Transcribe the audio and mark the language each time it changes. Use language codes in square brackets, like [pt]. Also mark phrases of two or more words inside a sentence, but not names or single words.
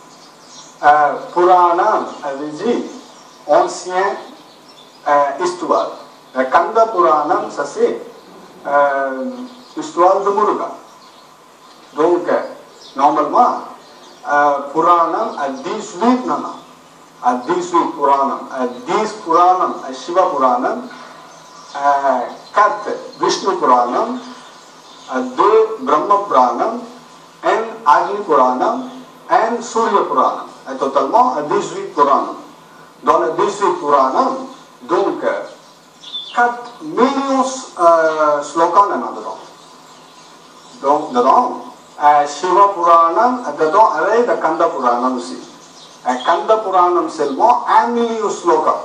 [fr] Purana veut dire ancien histoire. Skanda Purana, ça c'est l'histoire de Muruga. Donc, normalement, Purana a 18 nanas. A 18 Purana. A 10 Purana, a Shiva Purana. 4 Vishnu Puranam, 2 Brahma Puranam, and Agni Puranam, and Surya Puranam. Totalement 18 Puranam. Dans les 18 Puranam, donc 4 millions slogans dedans. Donc dedans, Shiva Puranam, dedans avec le Skanda Puranam aussi. Skanda Puranam seulement 1 million slogans.